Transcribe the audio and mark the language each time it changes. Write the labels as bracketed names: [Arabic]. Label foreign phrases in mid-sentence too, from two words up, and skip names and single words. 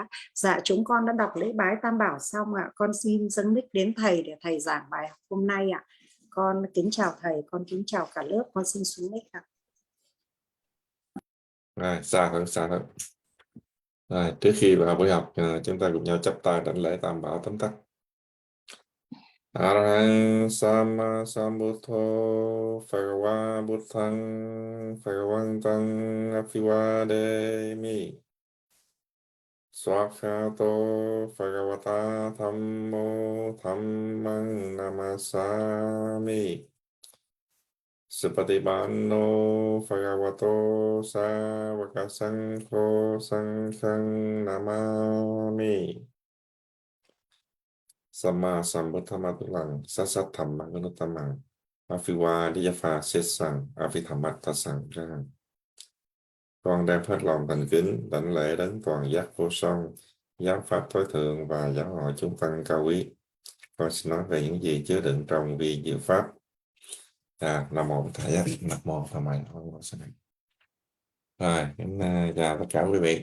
[Vietnamese] Dạ chúng con đã đọc lễ bái Tam Bảo xong ạ. Con xin dâng mic đến thầy để thầy giảng bài học hôm nay ạ. Con kính chào thầy, con kính chào cả lớp. Con xin xuống mic ạ. Rồi, xa thôi. Rồi, trước khi vào buổi học, chúng ta cùng nhau chắp tay đảnh lễ Tam Bảo tóm tắt. [Pali] Arahang Sama Sambuddho Phagava Buddhang Phagavantang Abhivademi Swakhato Phagavata Thammo Dhammang Namasami Supatipanno Phagavato Sāvaka Saṅkho Saṅghang Namami Sama Sambuddhamatulang Sasatthamma Ganutamang Afiwa Diyafa Sesang Afithammatasang Ra. [Vietnamese] Con đang phát lòng thành kính đảnh lễ đến toàn giác vô song, giáo pháp tối thượng và giáo hội chúng tăng cao quý. Con xin nói về những gì chứa đựng trong vi diệu pháp. Nam mô Thầy Giác, Nam mô Tham Mày. Rồi, chào tất cả quý vị.